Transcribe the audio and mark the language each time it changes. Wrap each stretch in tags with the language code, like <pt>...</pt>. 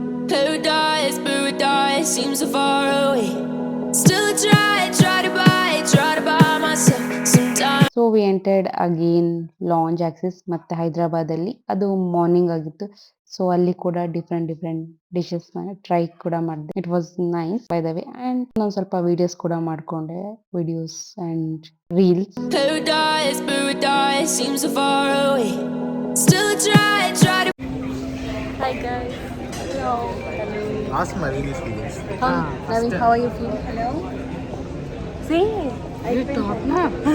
<en>Paradise seems so far away. Still try to buy myself sometimes. So we entered again launch access.</en> <kn>ಮತ್ತೆ ಹೈದ್ರಾಬಾದಲ್ಲಿ ಅದು morning ಆಗಿತ್ತು. So ಅಲ್ಲಿ ಕೂಡ different dishes try ಕೂಡ ಮಾಡಿದೆ.</kn> <en>It was nice by the way.</en> <kn>And ನಾನು ಸ್ವಲ್ಪ videos ಕೂಡ ಮಾಡ್ಕೊಂಡೆ, videos and reels.</kn> <en>Paradise seems so far away. Still try to. Hi guys. Hello. Ask Naveen his feelings. Naveen, how are you feeling? Hello. See, you talk now.</en>